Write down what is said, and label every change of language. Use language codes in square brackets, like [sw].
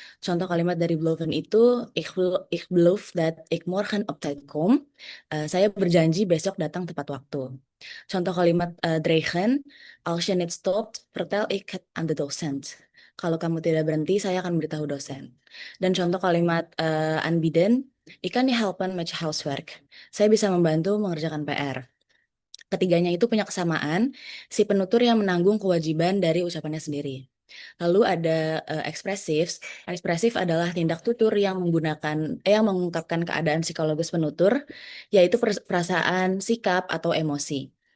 [id] Contoh kalimat dari beloven itu, [nl] ik beloof dat ik morgen op tijd kom. [id] Saya berjanji besok datang tepat waktu. Contoh kalimat dreigen, [nl] als je niet stopt, vertel ik het aan de docent. [id] Kalau kamu tidak berhenti, saya akan beritahu dosen. Dan contoh kalimat aanbieden, [nl] ik kan je helpen met je huiswerk. [id] Saya bisa membantu mengerjakan PR. Ketiganya itu punya kesamaan, si penutur yang menanggung kewajiban dari ucapannya sendiri. Lalu ada ekspresif. Ekspresif adalah tindak tutur yang mengungkapkan keadaan psikologis penutur, yaitu perasaan, sikap, atau emosi.